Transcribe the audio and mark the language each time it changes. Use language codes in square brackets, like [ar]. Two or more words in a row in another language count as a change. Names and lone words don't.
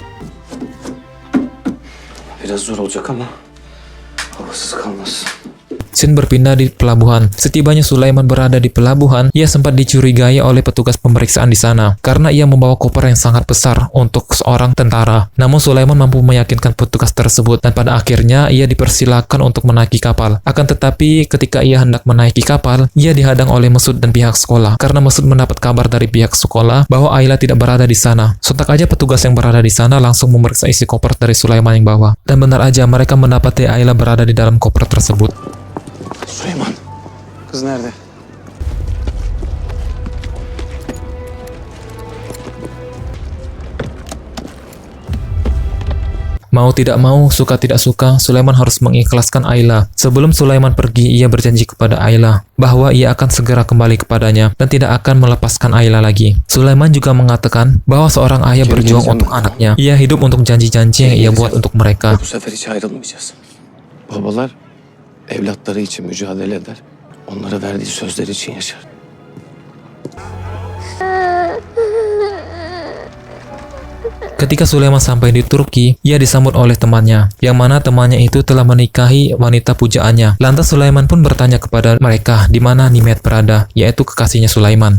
[tr] Biraz zor olacak ama havasız kalmaz. [id] Scene berpindah di pelabuhan. Setibanya Sulaiman berada di pelabuhan, ia sempat dicurigai oleh petugas pemeriksaan di sana karena ia membawa koper yang sangat besar untuk seorang tentara. Namun Sulaiman mampu meyakinkan petugas tersebut dan pada akhirnya ia dipersilakan untuk menaiki kapal. Akan tetapi ketika ia hendak menaiki kapal, ia dihadang oleh Mesut dan pihak sekolah karena Mesut mendapat kabar dari pihak sekolah bahwa Ayla tidak berada di sana. Sontak aja petugas yang berada di sana langsung memeriksa isi koper dari Sulaiman yang bawa. Dan benar aja mereka mendapati Ayla berada di dalam koper tersebut. [tr] Süleyman. Kız nerede? [id] Mau tidak mau, suka tidak suka, Sulaiman harus mengikhlaskan Ayla. Sebelum Sulaiman pergi, ia berjanji kepada Ayla bahwa ia akan segera kembali kepadanya dan tidak akan melepaskan Ayla lagi. Sulaiman juga mengatakan bahwa seorang ayah berjuang untuk anaknya. Ia hidup untuk janji-janji yang ia buat untuk mereka. [tr] Bu sefer hiç ayrılmayacağız. Babalar evlatları için mücadele eder. Onlara verdiği sözler için yaşar. [id] Ketika Sulaiman sampai di Turki, ia disambut oleh temannya, yang mana temannya itu telah menikahi wanita pujaannya. Lantas Sulaiman pun bertanya kepada mereka di mana Nimet berada, yaitu kekasihnya Sulaiman.